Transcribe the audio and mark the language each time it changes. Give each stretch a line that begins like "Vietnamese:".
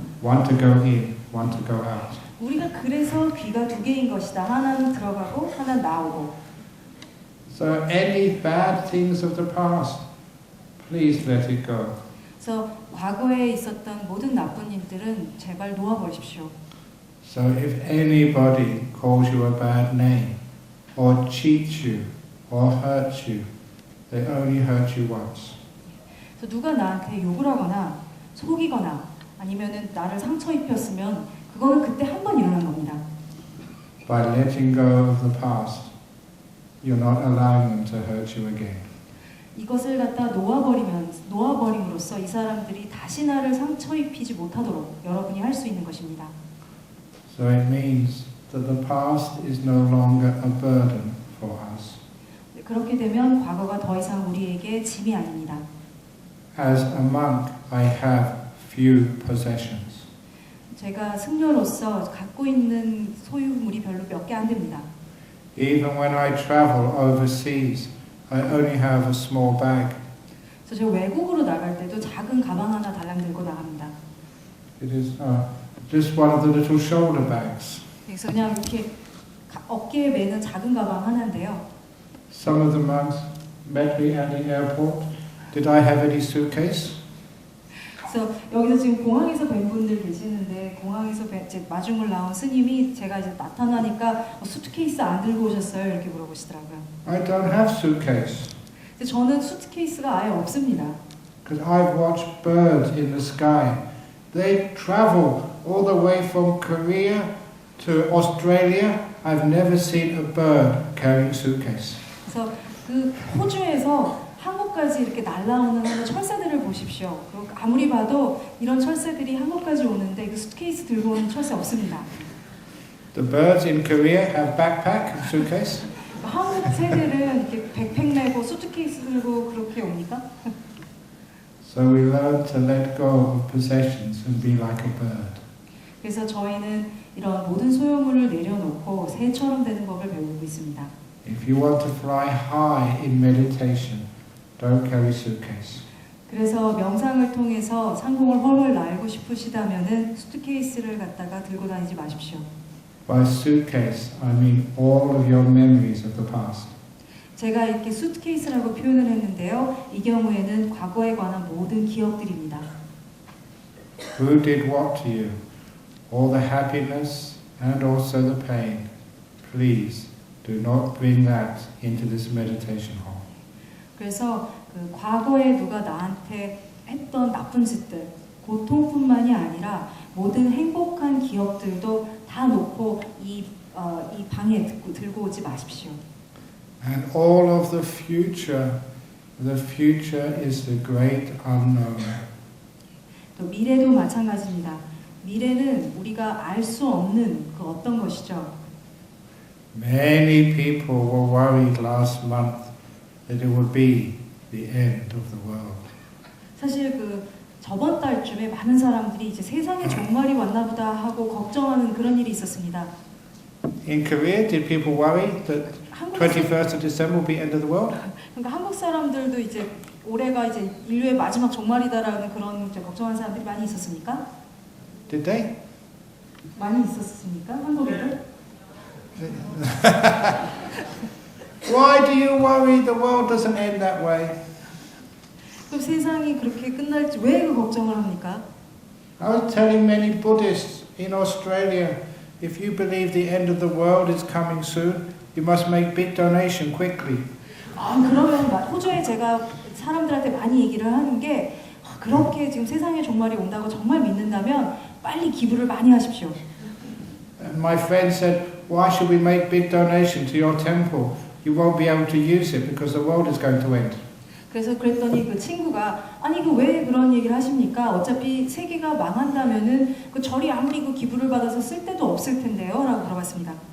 English: One to go in, one to go out.
Korean: 우리가 그래서 귀가 두 개인 것이다. 하나는 들어가고 하나는 나오고.
English: So any bad things of the past, please let it go.
Korean: 그래서 과거에 있었던 모든 나쁜 일들은 제발 놓아버리십시오.
English: So if anybody calls you a bad name, or cheats you, or hurts you, they only hurt you once.
Korean: 그래서 누가 나한테 욕을 하거나 속이거나 아니면은 나를 상처 입혔으면 그거는 그때 한 번 일어난 겁니다.
English: By letting go of the past, you're not allowing them to hurt you again.
Korean: 이것을 갖다 놓아버림으로써 이 사람들이 다시 나를 상처 입히지 못하도록 여러분이 할 수 있는 것입니다.
English: So it means that the past is no longer a burden for us.
Korean: 그렇게 되면 과거가 더 이상 우리에게 짐이 아닙니다.
English: As a monk, I have few possessions.
Korean: 제가 승려로서 갖고 있는 소유물이 별로 몇 개 안 됩니다.
English: Even when I travel overseas, I only have a small bag.
Korean: 그래서 제가 외국으로 나갈 때도 작은 가방 하나 달랑 들고 나갑니다.
English: It is just one of the little shoulder bags.
Korean: 그래서 그냥 이렇게 어깨에 매는 작은 가방 하나인데요.
English: Some of the monks met me at the airport. Did I have any suitcase?
Korean: 그래서 여기서 지금 공항에서 뵌 분들 계시는데 공항에서 마중을 나온 스님이 제가 이제 나타나니까 수트케이스 안 들고 오셨어요? 이렇게 물어보시더라고요.
English: I don't have suitcase.
Korean: 근데 저는 수트케이스가 아예 없습니다.
English: Because I've watched birds in the sky. They travel all the way from Korea to Australia. I've never seen a bird carrying suitcase.
Korean: 그래서 그 호주에서 한국까지 이렇게 날아오는 철새들을 보십시오. 그리고 아무리 봐도 이런 철새들이 한국까지 오는데 그 수트케이스 들고 오는 철새 없습니다.
English: The birds in Korea have backpack and suitcase.
Korean: 한국 새들은 이렇게 백팩 메고 수트케이스 들고 그렇게 옵니까?
English: So we learn to let go of possessions and be like a bird.
Korean: 그래서 저희는 이런 모든 소유물을 내려놓고 새처럼 되는 법을 배우고 있습니다.
English: If you want to fly high in meditation, don't carry suitcase.
Korean: 그래서 명상을 통해서 상공을 훨훨 날고 싶으시다면은 수트케이스를 갖다가 들고 다니지 마십시오.
English: By suitcase, I mean all of your memories of the past.
Korean: 제가 이렇게 수트케이스라고 표현을 했는데요. 이 경우에는 과거에 관한 모든 기억들입니다.
English: Who did what to you? All the happiness and also the pain. Please do not bring that into this meditation hall.
Korean: 그래서 그 과거에 누가 나한테 했던 나쁜 짓들, 고통뿐만이 아니라 모든 행복한 기억들도 다 놓고 이 방에 들고 오지 마십시오.
English: And all of the future is the great unknown.
Korean: 또 미래도 마찬가지입니다. 미래는 우리가 알 수 없는 그 어떤 것이죠.
English: Many people were worried last month that it would be the end of the world.
Korean: 사실 그 저번 달쯤에 많은 사람들이 이제 세상에 종말이 왔나 보다 하고 걱정하는 그런 일이 있었습니다.
English: In Korea, did people worry that 21st of December will be end of the world?
Korean: 그러니까 한국 사람들도 이제 올해가 이제 인류의 마지막 종말이다라는 그런 걱정하는 사람들이 많이 있었습니까?
English: Did they?
Korean: 많이 있었습니까? 한국에도?
English: Why do you worry the world doesn't end that way?
Korean: 또 세상이 그렇게 끝날지 왜 그 걱정을 합니까?
English: I was telling many Buddhists in Australia, if you believe the end of the world is coming soon, you must make big donation quickly.
Korean: 그러면 호주에 제가 사람들한테 많이 얘기를 하는 게 그렇게 지금 세상에 종말이 온다고 정말 믿는다면 빨리 기부를 많이 하십시오.
English: And my friend said, why should we make big donation to your temple? You won't be able to use it because the world is going to end.
Korean: 그래서 그랬더니 그 친구가 아니 그 왜 그런 얘기를 하십니까? 어차피 세계가 망한다면은 그 절이 아무리 그 기부를 받아서 쓸 데도 없을 텐데요라고 물어봤습니다.